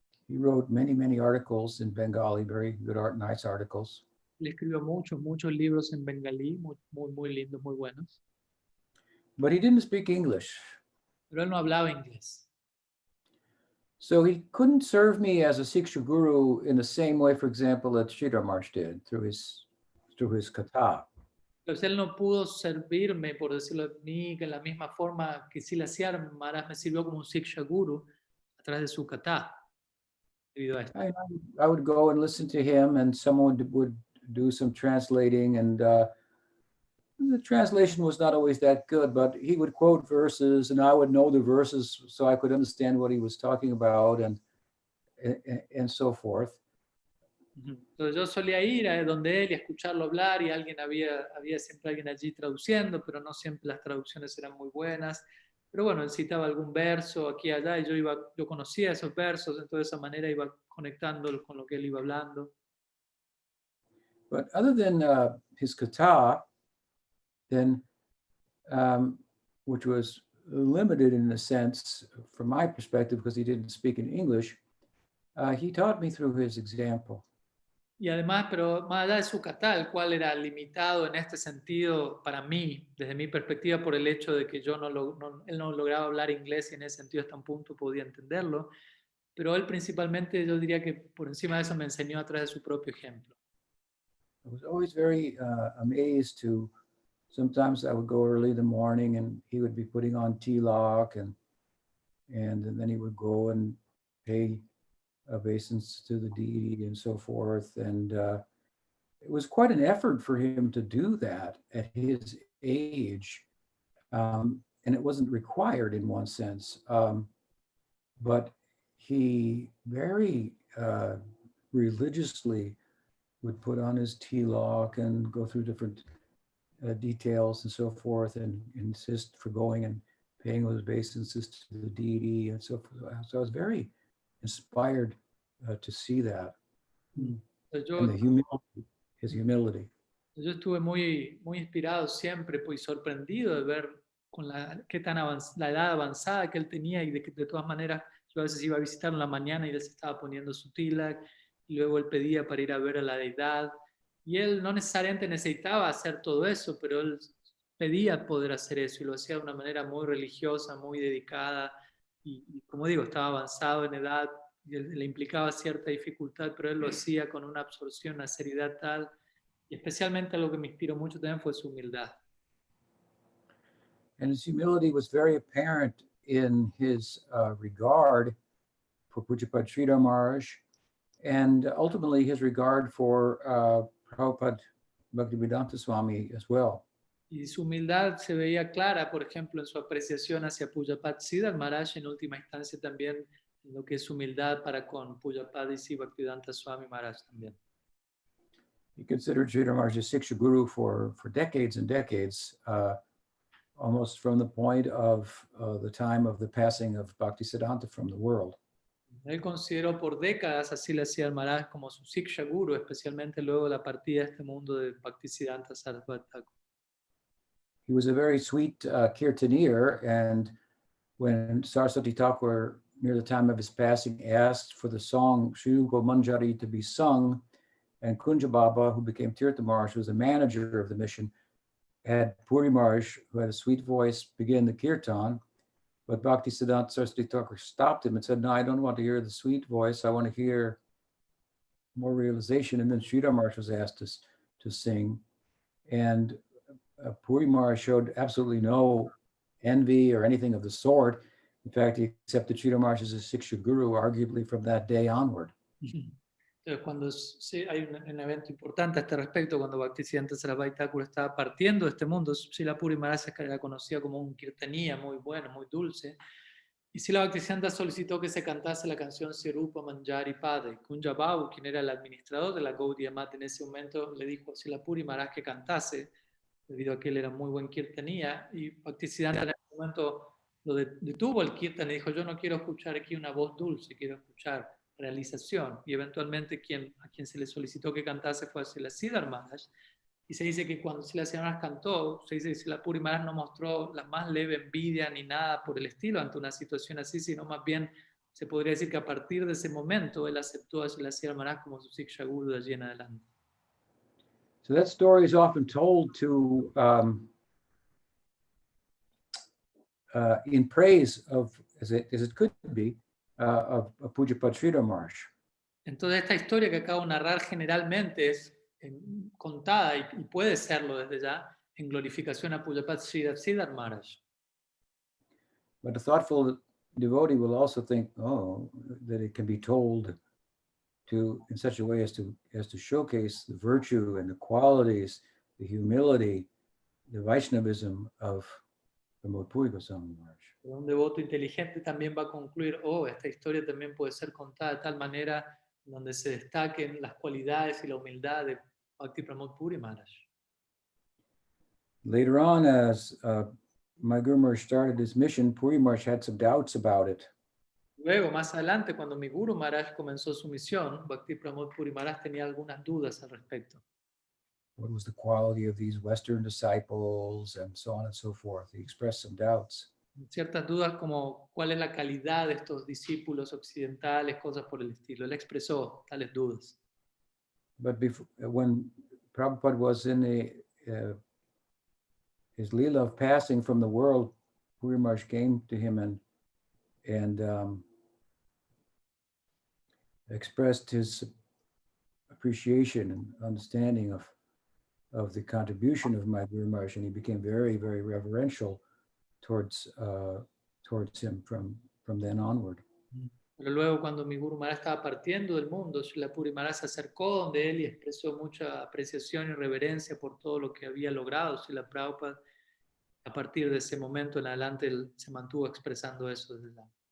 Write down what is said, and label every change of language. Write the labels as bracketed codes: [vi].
[en] He wrote many articles in Bengali, very good nice articles. [es] Él escribió muchos libros en bengalí, muy lindos, muy buenos. [en] But he didn't speak English. [es] Pero él no hablaba inglés. [en] So he couldn't serve me as a Siksha guru in the same way, for example, that Sridhar Maharaj did through his kata. [es] Entonces él no pudo servirme, por decirlo de mí, que en la misma forma que Silaciar Maharaj me sirvió como un Siksha Guru a través de su kata. Debido a esto. [en] I would go and listen to him, and someone would do some translating, and the translation was not always that good, but he would quote verses, and I would know the verses so I could understand what he was talking about, and so forth. [es] Entonces yo solía ir a donde él y a escucharlo hablar, y había siempre alguien allí traduciendo, pero no siempre las traducciones eran muy buenas. Pero bueno, él citaba algún verso aquí y allá y yo conocía esos versos, entonces de esa manera iba conectándolo con lo que él iba hablando. [en] But other than his kata, then, which was limited in a sense from my perspective because he didn't speak in English, he taught me through his example. [es] Y además, pero más allá de su kata, el cual era limitado en este sentido para mí, desde mi perspectiva, por el hecho de que él no lograba hablar inglés y en ese sentido hasta un punto podía entenderlo, pero él principalmente yo diría que por encima de eso me enseñó a través de su propio ejemplo. [en] I was always very amazed to, sometimes I would go early in the morning and he would be putting on tilak and then he would go and pay obeisance to the deity and so forth. And it was quite an effort for him to do that at his age. And it wasn't required in one sense. But he very religiously would put on his tilak and go through different details and so forth, and insist for going and paying those obeisances to the deity and so forth. So I was very inspired to see that. And his humility. [es] Yo estuve muy inspirado siempre pues, y sorprendido de ver con la edad avanzada que él tenía y de que de todas maneras yo a veces iba a visitarlo en la mañana y él se estaba poniendo su tilak y luego él pedía para ir a ver a la deidad y él no necesariamente necesitaba hacer todo eso, pero él pedía poder hacer eso y lo hacía de una manera muy religiosa, muy dedicada y como digo, estaba avanzado en edad y le implicaba cierta dificultad, pero él lo hacía con una absorción, una seriedad tal. Y especialmente algo que me inspiró mucho también fue su humildad. [en] And his humility was very apparent in his regard for Pujapad Sridhar Maharaj and ultimately his regard for Prabhupada Bhaktivedanta Swami as well. [es] Y su humildad se veía clara, por ejemplo, en su apreciación hacia Pujapad Siddhar Maharaj, en última instancia también en lo que es humildad para con Pujapad y Bhaktivedanta Swami Maharaj también. [en] He considered Sridhar Maharaj as Siksha Guru for decades and decades, almost from the point of the time of the passing of Bhaktisiddhanta from the world. [es] Él consideró por décadas a Srila Siddhar Maharaj como su Siksha Guru, especialmente luego de la partida de este mundo de Bhaktisiddhanta Sarasvati Thakur. [en] He was a very sweet kirtanier, and when Saraswati Thakur, near the time of his passing, asked for the song Shri Rupa Manjari to be sung, and Kunja Baba, who became Tirtha Maharaj, who was the manager of the mission, had Puri Maharaj, who had a sweet voice, begin the kirtan. But Bhaktisiddhanta Saraswati Thakur stopped him and said, "No, I don't want to hear the sweet voice. I want to hear more realization." And then Sridhar Maharaj was asked to sing. And Puri Maharaj showed absolutely no envy or anything of the sort. In fact, he accepted Sridhar Maharaj as a Siksha Guru, arguably from that day onward. [es] Entonces, cuando hay un evento importante a este respecto, cuando Bhaktisiddhanta Sarasvati Thakur estaba partiendo de este mundo, Srila Puri Maharaj era conocida como un kirtanía muy bueno, muy dulce, y Srila Bhaktisiddhanta solicitó que se cantase la canción Sirupa Manjari Pade. Kunja Babu, quien era el administrador de la Gaudiya Mat en ese momento, le dijo a Srila Puri Maharaj que cantase, debido a que él era muy buen kirtanía, y Bhaktisiddhanta en ese momento lo detuvo el kirtan y dijo: yo no quiero escuchar aquí una voz dulce, quiero escuchar realización. Y eventualmente a quien se le solicitó que cantase fue a Srila Siddhar Maharaj, y se dice que cuando Srila Siddhar Maharaj cantó, se dice que Srila Puri Maharaj no mostró la más leve envidia ni nada por el estilo ante una situación así, sino más bien se podría decir que a partir de ese momento él aceptó a Srila Siddhar Maharaj como su Siksha Guru de allí en adelante. [en] So that story is often told to in praise of, as it could be, of Pujapad Sridhar Maharaj. [es] Entonces esta historia que acabo de narrar generalmente es contada y puede serlo desde ya en glorificación a Pujapad Siddhar Maharaj. [en] But a thoughtful devotee will also think, that it can be told in such a way as to showcase the virtue and the qualities, the humility, the Vaishnavism of Pramod Puri Goswami Maharaj. [es] Pero un devoto inteligente también va a concluir, esta historia también puede ser contada de tal manera donde se destaquen las cualidades y la humildad de Bhakti Pramod Puri Maharaj. [en] Later on, as my Guru Maharaj started his mission, Puri Maharaj had some doubts about it. [es] Luego, más adelante, cuando mi Guru Maharaj comenzó su misión, Bhakti Pramod Puri Maharaj tenía algunas dudas al respecto. [en] What was the quality of these Western disciples, and so on and so forth? He expressed some doubts. [es] Ciertas dudas como cuál es la calidad de estos discípulos occidentales, cosas por el estilo. Él expresó tales dudas. [en] But when Prabhupada was in his lila of passing from the world, Puri Maharaj came to him and expressed his appreciation and understanding of the contribution of my Guru Maharaj, and he became very, very reverential towards him from then onward. [es] Pero luego, cuando mi Guru Maharaj estaba partiendo del mundo, Srila Puri Maharaj se acercó donde él y expresó mucha apreciación y reverencia por todo lo que había logrado Srila Prabhupada. A partir de ese momento en adelante, él se mantuvo expresando eso desde la...